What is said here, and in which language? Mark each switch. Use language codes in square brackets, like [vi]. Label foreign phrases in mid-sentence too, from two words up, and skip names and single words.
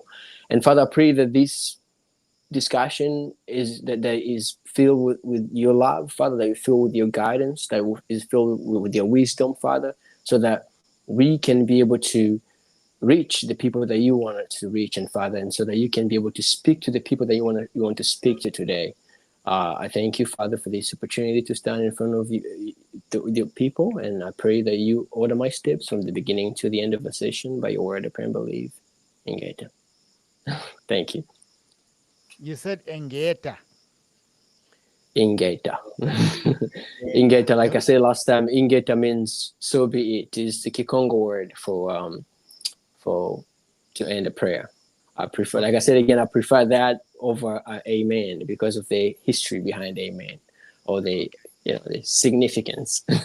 [en] And Father, I pray that this discussion that is filled with your love, Father, that is filled with your guidance, that is filled with your wisdom, Father, so that we can be able to reach the people that you want us to reach, and Father, and so that you can be able to speak to the people that you want to speak to today. I thank you, Father, for this opportunity to stand in front of you, the people, and I pray that you order my steps from the beginning to the end of the session by your word. I pray and believe. Thank you. You said Engeta. Ingeta. Engeta. Ingeta, like I said last time, Ingeta means so be it. Is the Kikongo word for to end a prayer. I prefer, like I said again, I prefer that over amen because of the history behind amen, or the significance.